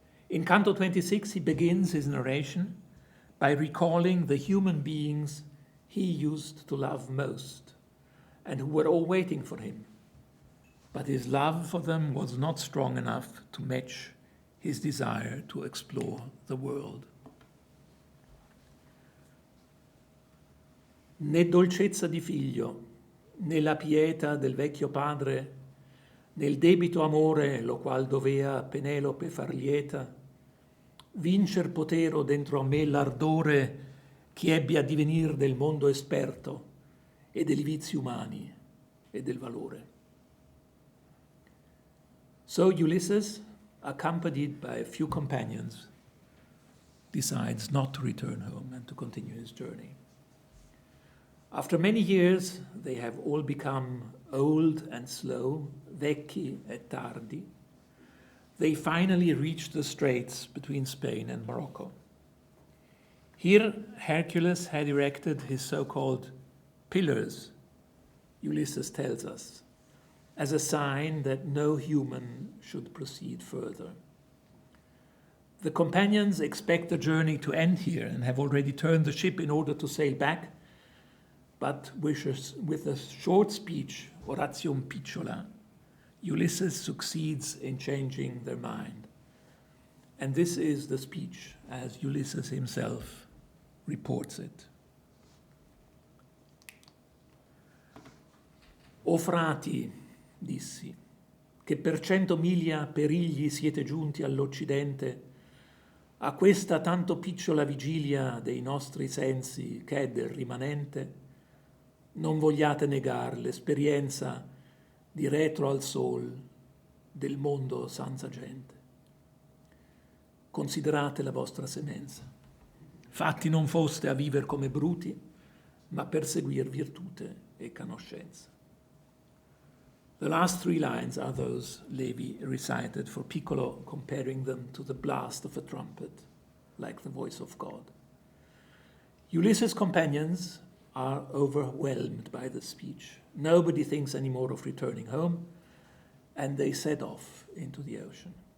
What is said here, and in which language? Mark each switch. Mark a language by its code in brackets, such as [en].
[en] In Canto 26, he begins his narration by recalling the human beings he used to love most and who were all waiting for him. But his love for them was not strong enough to match his desire to explore the world. [it] Né dolcezza di figlio, né la pietà del vecchio padre, nel debito amore lo qual dovea Penelope far lieta, vincer potero dentro a me l'ardore chi ebbe a divenir del mondo esperto e degli vizi umani e del valore. [en] So Ulysses, accompanied by a few companions, decides not to return home and to continue his journey. After many years, they have all become old and slow, [it] vecchi e tardi. [en] They finally reach the straits between Spain and Morocco. Here, Hercules had erected his so-called pillars, Ulysses tells us, as a sign that no human should proceed further. The companions expect the journey to end here and have already turned the ship in order to sail back, but with a short speech, Oratium Picciola, Ulysses succeeds in changing their mind. And this is the speech as Ulysses himself reports it. [it] O frati, dissi, che per 100 miglia perigli siete giunti all'Occidente, a questa tanto picciola vigilia dei nostri sensi che è del rimanente, non vogliate negar l'esperienza di retro al sol del mondo senza gente. Considerate la vostra semenza. Fatti non foste a viver come bruti, ma per seguir virtute e conoscenza. [en] The last 3 lines are those Levi recited for Piccolo, comparing them to the blast of a trumpet, like the voice of God. Ulysses' companions are overwhelmed by the speech. Nobody thinks anymore of returning home, and they set off into the ocean.